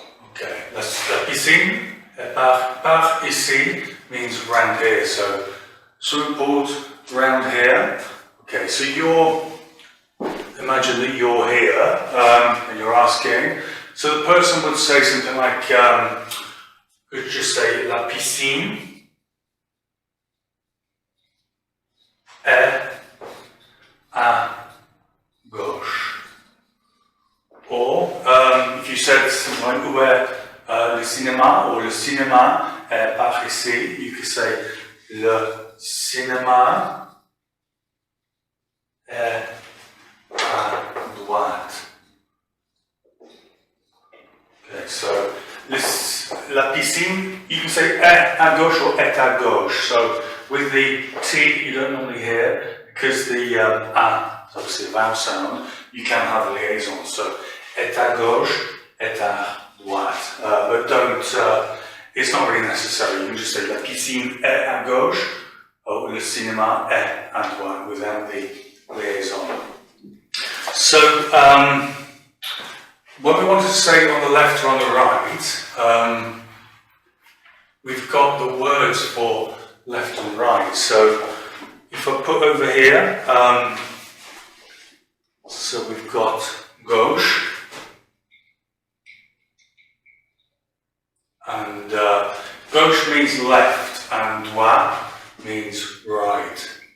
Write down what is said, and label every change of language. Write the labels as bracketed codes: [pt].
[fr] Okay, la piscine est par ici [en] means around here. So swimming pool's around here. Okay, so imagine that you're here and you're asking. So the person would say something like, could just say [fr] la piscine est à gauche. [en] Or if you said something like [fr] où est le cinéma [en] or [fr] le cinéma est par ici, [en] you could say [fr] le cinéma est à droite. [en] Okay, so [fr] la piscine, [en] you can say [fr] est à gauche [en] or est à gauche. So with the T, you don't normally hear because the a is obviously a vowel sound. You can have a liaison. [fr] So est à gauche, est à droite. [en] But don't. It's not really necessary. You can just say [fr] la piscine est à gauche [en] or [fr] le cinéma est à droite [en] without the liaison. So, when we want to say on the left or on the right, we've got the words for left and right. So, if I put over here, so we've got gauche, and gauche means left, and droit means right.